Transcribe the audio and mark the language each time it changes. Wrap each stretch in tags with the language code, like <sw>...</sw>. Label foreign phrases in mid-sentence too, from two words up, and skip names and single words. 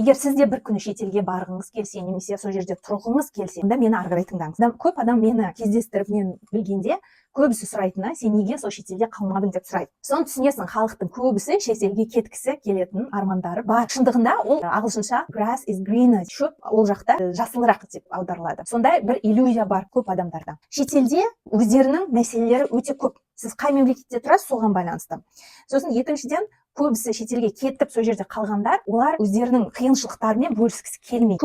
<kk>Егер сіз де бір күні шетелге барғыңыз келсе, немесе сол жерде тұрғыңыз келсе, онда мені ары қарай тыңдаңыз. Көп адам мені кездестіріп, мен білгенде көбісі сұрайтыны, сен неге сол шетелде қалмадың деп сұрайды. Соны түсінесің, халықтың көбісі шетелге кеткісі келетін армандары бар. Шындығында ол ағылшынша</kk> <en>grass is greener,</en> <kk>шөп ол жақта жасылырақ деп аударылады. Сондай бір иллюзия бар көп адамдарда. Шетелде өздерінің мәселелері өте көп. Сіз қай мемлекетте тұрасыз, соған байланысты. Сосын екіншіден, көбісі шетелге кетіп сол жерде қалғандар, олар өздерінің қиыншылықтарымен бөліскісі келмейді.</kk>